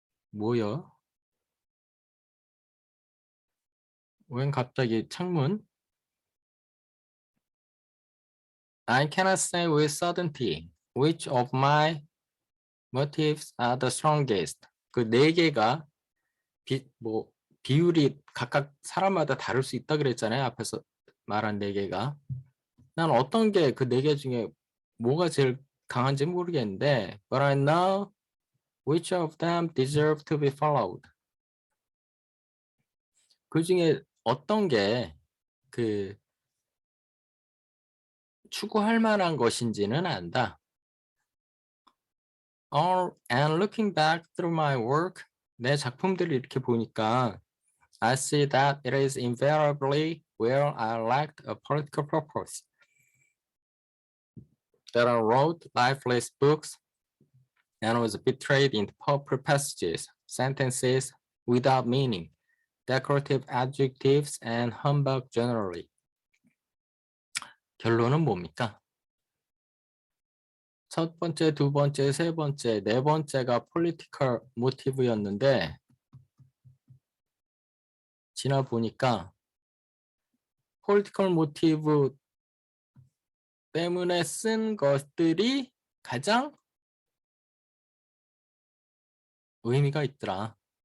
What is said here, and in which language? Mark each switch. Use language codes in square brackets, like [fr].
[ko] 뭐요? 웬 갑자기 창문? [en] I cannot say with certainty which of my motives are the strongest. [ko] 그 네 개가 비율이 각각 사람마다 다를 수 있다 그랬잖아요. 앞에서 말한 네 개가. 난 어떤 게 그 네 개 중에 뭐가 제일 강한지 모르겠는데, [en] but I know which of them deserve to be followed. [ko] 그 중에 어떤 게 그 추구할 만한 것인지는 안다. [en] And looking back through my work, [ko] 내 작품들을 이렇게 보니까 [en] I see that it is invariably where I lacked a political purpose. That I wrote lifeless books and was betrayed into purple passages, sentences without meaning, decorative adjectives, and humbug generally. [ko] 결론은 뭡니까? 첫 번째, 두 번째, 세 번째, 네 번째가 political motive였는데 지나 보니까 political motive 때문에 쓴 것들이 가장 의미가 있더라.